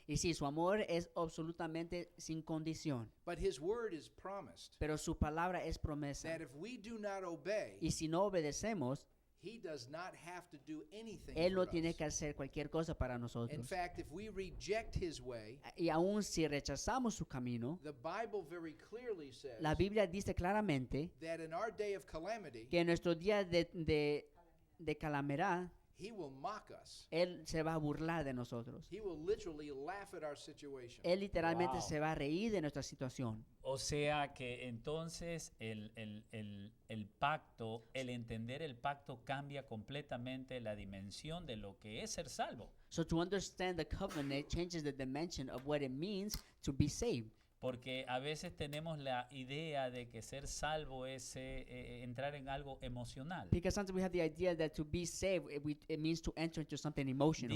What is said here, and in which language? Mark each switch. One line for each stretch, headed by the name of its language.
Spanish: Y sí, su amor es absolutamente sin condición.
English: But his word is promised
Spanish: Pero su palabra es promesa.
English: that if we do not obey,
Spanish: Y si no obedecemos,
English: he does not have to do anything
Spanish: Él no
English: for
Spanish: tiene
English: us.
Spanish: que hacer cualquier cosa para
English: In
Spanish: nosotros.
English: fact, if we reject his way,
Spanish: Y aun si rechazamos su camino,
English: the Bible very clearly says
Spanish: la Biblia dice claramente
English: that in our day of calamity,
Spanish: que en nuestro día de calamidad,
English: he will mock us.
Spanish: Él se va a burlar de nosotros.
English: He will literally laugh at our situation.
Spanish: Él literalmente
English: Wow.
Spanish: se va a reír de nuestra situación. O sea que entonces el pacto, el entender el pacto cambia completamente la dimensión de lo que es ser salvo.
English: So to understand the covenant changes the dimension of what it means to be saved.
Spanish: Porque a veces tenemos la idea de que ser salvo es entrar en algo emocional.
English: Because sometimes we have the idea that to be saved, it means to enter into something emotional.